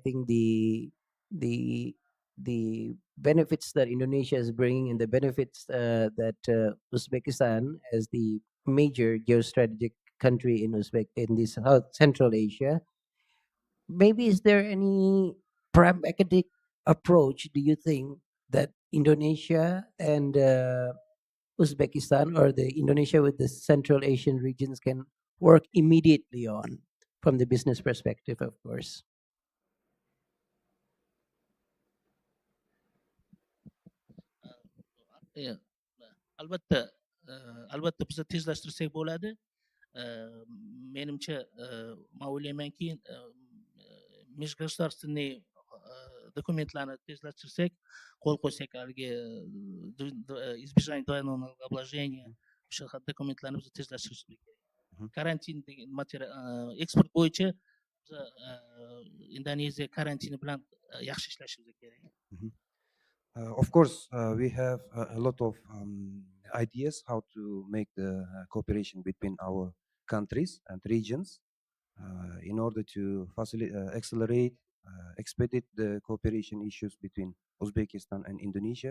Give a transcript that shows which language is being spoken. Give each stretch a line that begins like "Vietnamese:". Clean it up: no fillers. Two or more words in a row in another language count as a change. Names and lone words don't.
English: think the the benefits that Indonesia is bringing and the benefits that Uzbekistan as the major geostrategic country in in this South Central Asia, maybe is there any pragmatic approach, do you think, that Indonesia and Uzbekistan, or the Indonesia with the Central Asian regions, can work immediately on from the business perspective, of course? Yeah.
Uzbek: Albatta, albatta biza tezlashtirsak bo'ladi. Menimcha, man o'ylaymanki, межгосударственный dokumentlarni tezlashtirsak, qo'l qo'ysak haligi
Russian: избежание двойного налогообложения,
Uzbek: o'sha dokumentlarni biz tezlashtirishimiz kerak. Karantin degan eksport bo'yicha biza Indoneziya karantini bilan yaxshi ishlashimiz kerak.
English: Of course, we have a lot of ideas how to make the cooperation between our countries and regions in order to accelerate, expedite the cooperation issues between Uzbekistan and Indonesia.